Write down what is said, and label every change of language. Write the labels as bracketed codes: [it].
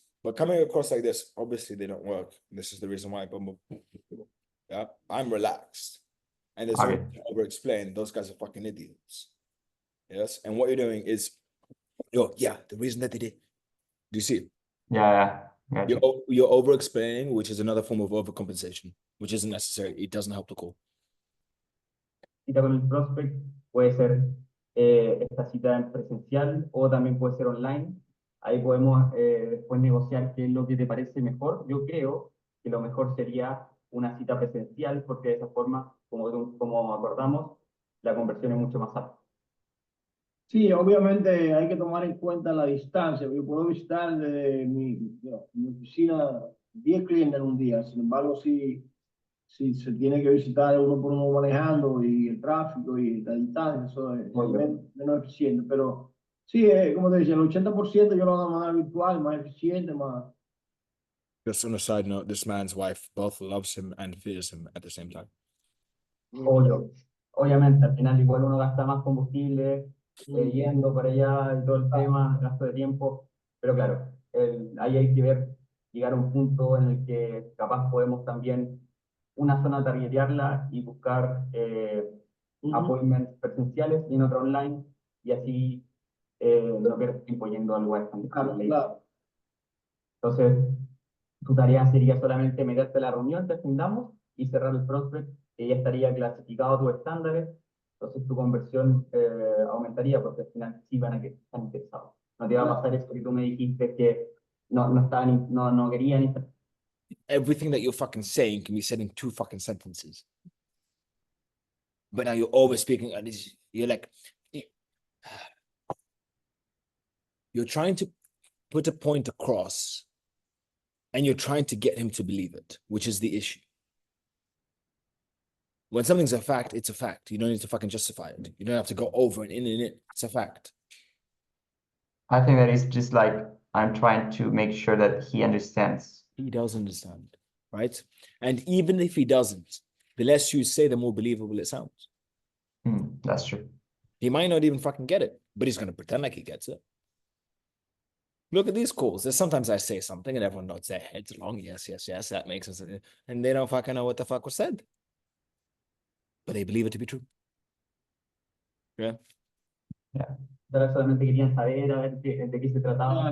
[en] But coming across like this, obviously they don't work. This is the reason why yeah, I'm relaxed. And there's Okay. over explain, those guys are fucking idiots. Yes. And what you're doing is, the reason that they did. Do you see? Yeah. Gotcha. You're over explaining, which is another form of overcompensation, which isn't necessary. It doesn't help the call. [es] Cita con el prospect puede ser esta cita en presencial o también puede ser online. Ahí podemos después negociar qué es lo que te parece mejor. Yo creo que lo mejor sería una cita presencial, porque de esa forma, como acordamos, la conversión es mucho más alta. Sí, obviamente hay que tomar en cuenta la distancia. Yo puedo visitar desde mi oficina 10 clientes en un día. Sin embargo, si se tiene que visitar uno por uno manejando y el tráfico y la distancia, eso es menos eficiente. Pero sí, como te decía, el 80% yo lo hago de manera virtual, más eficiente, más... [en] Just on a side note, this man's wife both loves him and fears him at the same time. [es] Obviamente, al final igual uno gasta más combustible yendo para allá y todo el tema, gasto de tiempo, pero claro, ahí hay que llegar a un punto en el que capaz podemos también una zona targetearla y buscar appointments presenciales y en otra online, y así no pierdes tiempo yendo a lugares tan lejanos. Entonces, tu tarea sería solamente meterte a la reunión que agendamos y cerrar el prospect, que ya estaría clasificado a tus estándares. Entonces tu conversión aumentaría, porque al final sí van a estar interesados. No te va a pasar eso que tú me dijiste, que no querían. [en] Everything that you're fucking saying can be said in 2 fucking sentences. But now you're over speaking, and you're like, you're trying to put a point across, and you're trying to get him to believe it, which is the issue. When something's a fact, it's a fact. You don't need to fucking justify it. You don't have to go over and in and in. It's a fact. I think that is just like, I'm trying to make sure that he understands. He does understand, right? And even if he doesn't, the less you say, the more believable it sounds. That's true. He might not even fucking get it, but he's gonna pretend like he gets it. Look at these calls. There's sometimes I say something and everyone nods their heads along. Yes, yes, yes, that makes sense. And they don't fucking know what the fuck was said. But they believe it to be true. Yeah. [es] Solamente querían saber a ver de qué se trataba.